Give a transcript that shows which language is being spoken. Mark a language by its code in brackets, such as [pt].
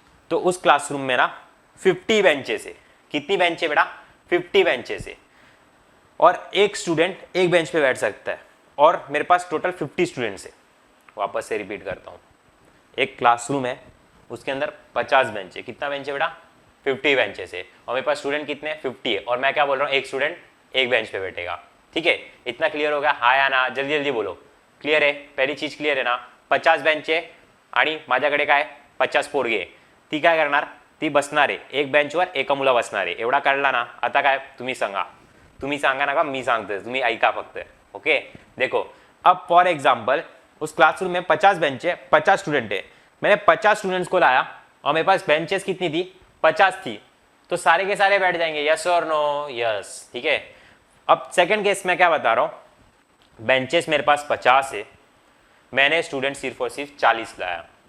[hi] तो उस क्लासरूम में ना 50 बेंचेस है। कितनी बेंच है बेटा, 50 बेंचेस है, और एक स्टूडेंट एक बेंच पे बैठ सकता है, और मेरे पास टोटल 50 स्टूडेंट्स है। वापस से रिपीट करता हूँ, एक क्लासरूम है, उसके अंदर 50 बेंच है। कितना बेंच है बेटा, 50 बेंचेस है, और मेरे पास स्टूडेंट कितने हैं, 50 है। और मैं क्या बोल रहा हूँ, एक स्टूडेंट एक बेंच पे बैठेगा, ठीक है। इतना क्लियर हो गया, हाँ या ना, जल्दी जल्दी बोलो, क्लियर है। पहली चीज क्लियर है ना, [mr] 50 बेंच आहे आणि माझ्याकडे काय 50 पोरगे, ती काय करणार, ती बसणार आहे एक बेंचवर, एका मुला बसणार आहे, एवढा कळला ना। आता काय तुम्ही सांगा ना, का मी सांगतोय, तुम्ही ऐका फक्त, ओके। [hi] देखो, अब फॉर एग्जाम्पल उस क्लासरूम में 50 बेंच है, 50 स्टूडेंट है, मैंने 50 स्टूडेंट्स को लाया, और मेरे पास बेंचेस कितनी थी, 50 थी, तो सारे के सारे बैठ जाएंगे, यस और नो, यस, ठीक है। अब सेकंड केस में क्या बता रहा हूं, बेंचेस मेरे पास 50 है, मैंने स्टूडेंट सिर्फ और सिर्फ 40 लाया।